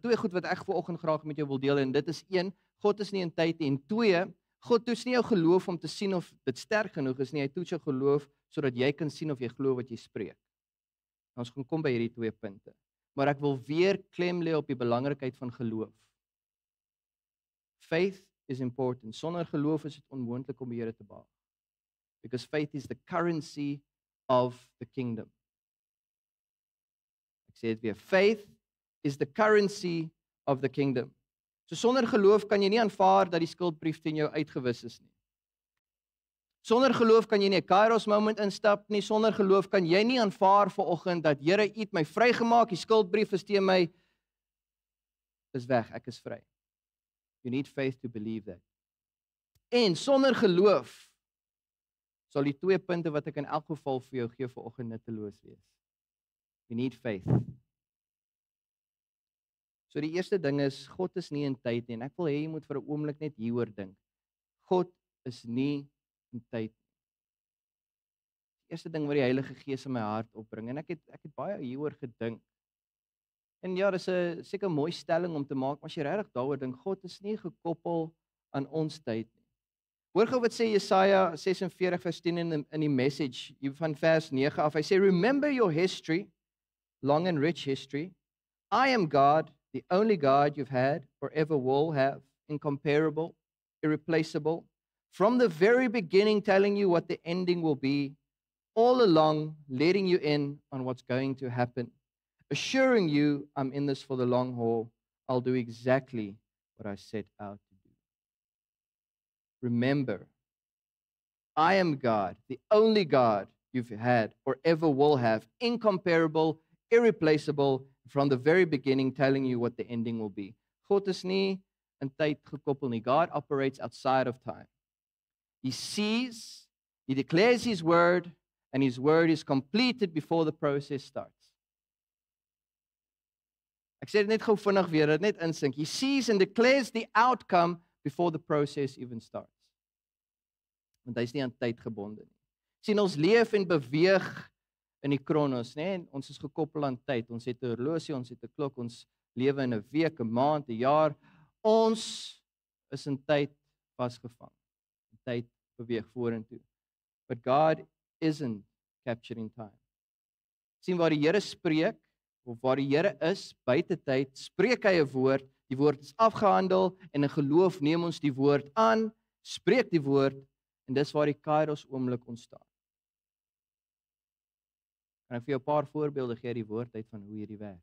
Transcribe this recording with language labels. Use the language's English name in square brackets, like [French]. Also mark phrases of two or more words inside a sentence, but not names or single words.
[Afrikaans] 2 goed wat ek vanoggend graag met jou wil deel en dit is 1, God is nie in tyd nie en 2, God toets nie jou geloof om te sien of dit sterk genoeg is nie. Hy toets jou geloof sodat jy kan sien of jy glo wat jy spreek. Ons gaan kom by hierdie 2 punte. Maar ek wil weer klem lê op die belangrikheid van geloof. [English] Faith is important. [Afrikaans] Sonder geloof is dit onmoontlik om die Here te behaag. [English] Because faith is the currency of the kingdom. [Afrikaans] Ek sê dit weer, [English] faith is the currency of the kingdom. [Afrikaans] So sonder geloof kan jy nie aanvaar dat die skuldbrief teen jou uitgewis is nie. Sonder geloof kan jy nie 'n Kairos moment instap nie. Sonder geloof kan jy nie aanvaar vanoggend dat Here, U het my vrygemaak, die skuldbrief is teen my is weg, ek is vry. [English] You need faith to believe that. [Afrikaans] En sonder geloof sal die 2 punte wat ek in elk geval vir jou gee vanoggend nutteloos wees. [English] You need faith. [Afrikaans] So die eerste ding is, God is nie in tyd nie, en ek wil hê jy moet vir 'n oomblik net hieroor dink. God is nie in tyd nie. Die eerste ding wat die Heilige Gees in my hart opbring, en ek het baie hieroor gedink. En ja, dis 'n seker mooi stelling om te maak, maar as jy regtig daaroor dink, God is nie gekoppel aan ons tyd nie. Hoor gou wat sê Jesaja 46 vers 10 in die Message, hier van vers 9 af. Hy sê, [English] "Remember your history, long and rich history. I am God, the only God you've had or ever will have, incomparable, irreplaceable, from the very beginning telling you what the ending will be, all along letting you in on what's going to happen, assuring you I'm in this for the long haul. I'll do exactly what I set out to do." Remember, I am God, the only God you've had or ever will have, incomparable, irreplaceable, from the very beginning telling you what the ending will be. [Afrikaans] God is nie in tyd gekoppel nie. [English] God operates outside of time. He sees, he declares his word, and his word is completed before the process starts. [Afrikaans] Ek sê dit net gou vinnig weer, dit net insink. [English] He sees and declares the outcome before the process even starts. [Afrikaans] Want hy is nie aan tyd gebonde nie. Sien, ons leef en beweeg in die kronos, né? En ons is gekoppel aan tyd. Ons het 'n horlosie, ons het 'n klok, ons lewe in 'n week, 'n maand, 'n jaar. Ons is in tyd vasgevang. Tyd beweeg vorentoe. [English] But God isn't capturing time. [Afrikaans] Sien, waar die Here spreek, of waar die Here is, buite tyd, spreek hy 'n woord, die woord is afgehandel, en in geloof neem ons die woord aan, spreek die woord, en dis waar die kairos oomblik ontstaan. Kan ek vir jou 'n paar voorbeelde gee uit die woord uit van hoe hierdie werk?